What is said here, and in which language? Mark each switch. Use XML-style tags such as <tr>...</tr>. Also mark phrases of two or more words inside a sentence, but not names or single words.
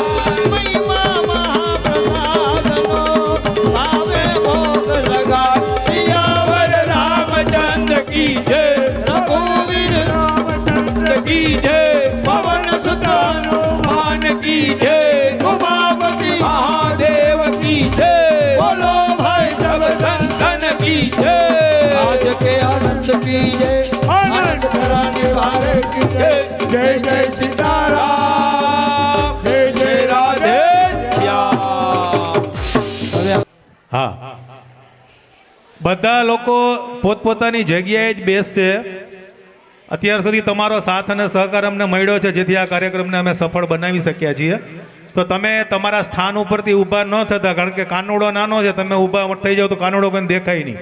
<gu>મહિમા મહાપ્રસાદનો ભાવે ભોગ લગાય.</gu> <hi>सियावर रामचंद्र की जय. રઘુવીર रामचंद्र की जय. पवन सुत हनुमान की जय. ઉમાપતિ महादेव की जय. बोलो भाई सब संतन की जय. आज के आनंद की जय आनंद कराने वाले की जय. जय जय सीताराम जय जय राधे श्याम.</hi> <gu>હા બધા લોકો પોતપોતાની જગ્યાએ જ બેસશે. અત્યાર સુધી તમારો સાથ અને સહકાર અમને મળ્યો છે જેથી આ કાર્યક્રમને અમે સફળ બનાવી શક્યા છીએ. તો તમે તમારા સ્થાન ઉપરથી ઊભા ન થતા, કારણ કે કાનુડો નાનો છે, તમે ઊભા થઈ જાઓ તો કાનુડો કોઈને દેખાય નહીં.</gu>